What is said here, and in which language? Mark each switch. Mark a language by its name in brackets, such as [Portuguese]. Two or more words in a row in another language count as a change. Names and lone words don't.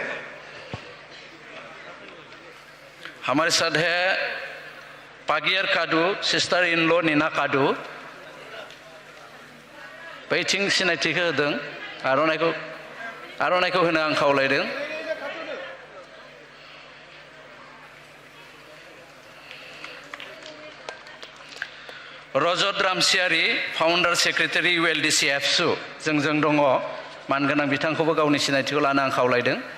[Hindi] हमारे साथ है [Bodo] पागियर कादू [English] sister in law [Bodo] नीना कादू बैथिं सिनायथिखौ होदों आर'नाइखौ होनो आं खावलायदों रजत रामसियारि [English] founder secretary [Bodo] ULDC एबसु जोंजों दङ मानगोनां बिथांखौबो गावनि सिनायथिखौ लानो आं खावलायदों